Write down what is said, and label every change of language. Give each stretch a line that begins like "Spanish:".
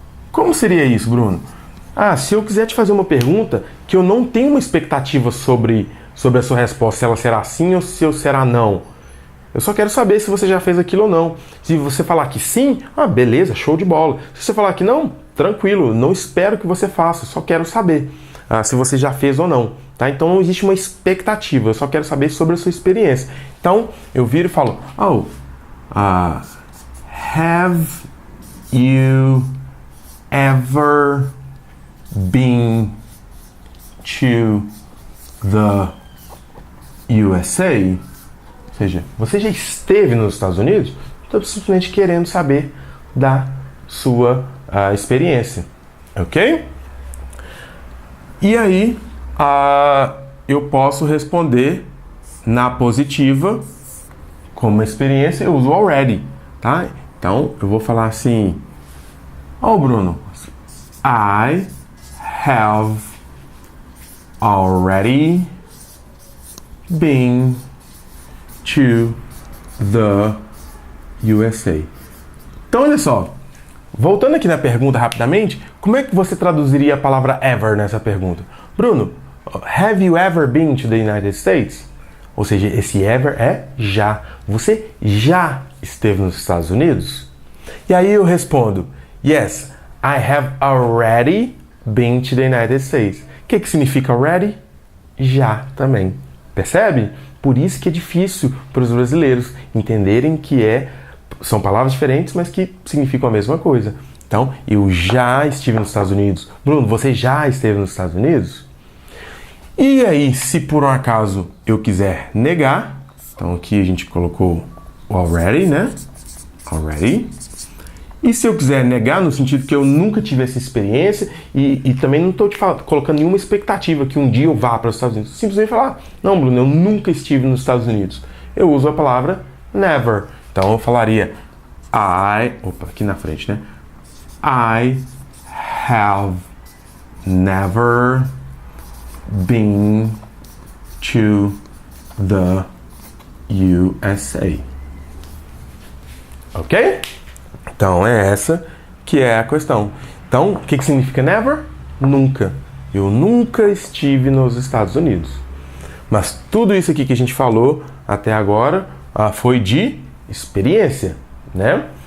Portuguese: Como seria isso, Bruno? Se eu quiser te fazer uma pergunta que eu não tenho uma expectativa sobre a sua resposta, se ela será sim ou se será não. Eu só quero saber se você já fez aquilo ou não. Se você falar que sim, beleza, show de bola. Se você falar que não, tranquilo, não espero que você faça, só quero saber se você já fez ou não. Tá? Então não existe uma expectativa, eu só quero saber sobre a sua experiência. Então eu viro e falo,
English: have you ever been to the USA?
Portuguese: Ou seja, você já esteve nos Estados Unidos? Estou simplesmente querendo saber da sua experiência, ok? E aí eu posso responder na positiva, como experiência, eu uso already, tá? Então eu vou falar assim,
English: Bruno, I have already been to the USA.
Portuguese: Então olha só, voltando aqui na pergunta rapidamente, como é que você traduziria a palavra ever nessa pergunta?
English: Bruno, have you ever been to the United States?
Portuguese: Ou seja, esse ever é já. Você já esteve nos Estados Unidos? E aí eu respondo,
English: yes, I have already been to the United States.
Portuguese: O que significa already? Já também. Percebe? Por isso que é difícil para os brasileiros entenderem que são palavras diferentes, mas que significam a mesma coisa. Então, eu já estive nos Estados Unidos. Bruno, você já esteve nos Estados Unidos? E aí, se por um acaso eu quiser negar, então aqui a gente colocou o already, né? Already. E se eu quiser negar no sentido que eu nunca tive essa experiência e também não estou colocando nenhuma expectativa que um dia eu vá para os Estados Unidos, simplesmente falar, não, Bruno, eu nunca estive nos Estados Unidos. Eu uso a palavra never. Então eu falaria aqui na frente, né?
English: I have never been to the USA. Ok?
Portuguese: Então é essa que é a questão. Então, o que significa never? Nunca. Eu nunca estive nos Estados Unidos. Mas tudo isso aqui que a gente falou até agora foi de experiência, né?